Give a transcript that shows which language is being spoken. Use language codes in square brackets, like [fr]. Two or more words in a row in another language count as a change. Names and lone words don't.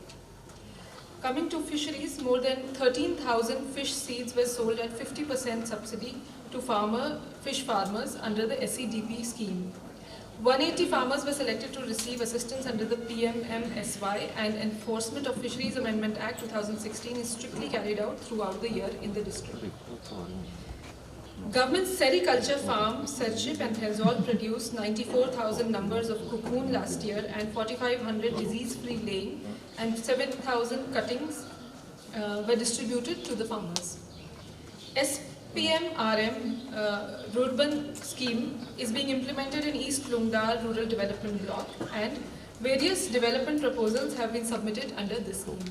[en] Coming to fisheries, more than 13,000 fish seeds were sold at 50% subsidy to fish farmers under the SEDP scheme. 180 farmers were selected to receive assistance under the PMMSY, and enforcement of Fisheries Amendment Act 2016 is strictly carried out throughout the year in the district. Government's sericulture farm, Serchhip and Thenzol produced 94,000 numbers of cocoon last year and 4,500 disease-free laying, and 7,000 cuttings were distributed to the farmers. SPM-RM Rurban scheme is being implemented in East Lungdar Rural Development Block, and various development proposals have been submitted under this scheme.